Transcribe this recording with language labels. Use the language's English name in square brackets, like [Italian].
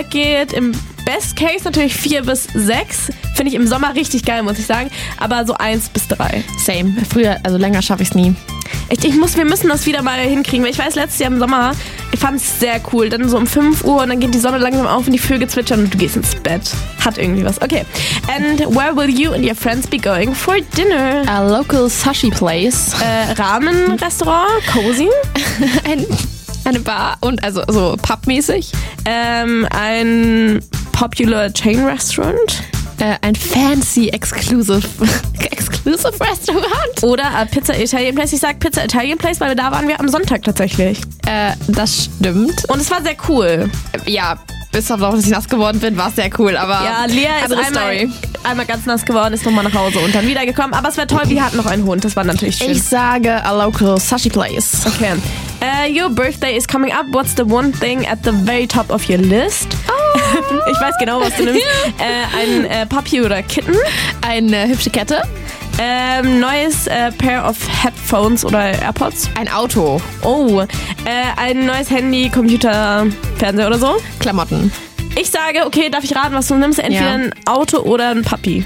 [German] geht im Best Case natürlich 4 bis 6. Finde ich im Sommer richtig geil, muss ich sagen. Aber so 1 bis 3. [English] Same. [German] Früher, also länger schaffe ich es nie. Echt, wir müssen das wieder mal hinkriegen. Ich weiß, letztes Jahr im Sommer, ich fand es sehr cool. Dann so um 5 Uhr und dann geht die Sonne langsam auf und die Vögel zwitschern und du gehst ins Bett. Hat irgendwie was. Okay. [English] And where will you and your friends be going for dinner? A local sushi place. Ramen-Restaurant, cozy. [German] Eine Bar und also so pubmäßig. [English] Ein popular chain restaurant. Ein fancy exclusive restaurant. [German] Oder [English] a Pizza Italian Place. [German] Ich sag Pizza Italian Place, weil da waren wir am Sonntag tatsächlich. Das stimmt. Und es war sehr cool. Ja, bis auf dass ich nass geworden bin, war es sehr cool. Aber ja, Lea ist einmal ganz nass geworden, ist nochmal nach Hause und dann wiedergekommen. Aber es wäre toll, wir hatten noch einen Hund. Das war natürlich schön. Ich sage [English] a local sushi place. [German] Okay. [English] Your birthday is coming up. What's the one thing at the very top of your list? Oh. [German] Ich weiß genau, was du nimmst. [English] Puppy oder Kitten. [German] Eine hübsche Kette. [English] Neues Pair of Headphones oder AirPods. [German] Ein Auto. Oh. Ein neues Handy, Computer, Fernseher oder so. Klamotten. Ich sage, okay, darf ich raten, was du nimmst? Entweder ein Auto oder ein Puppy.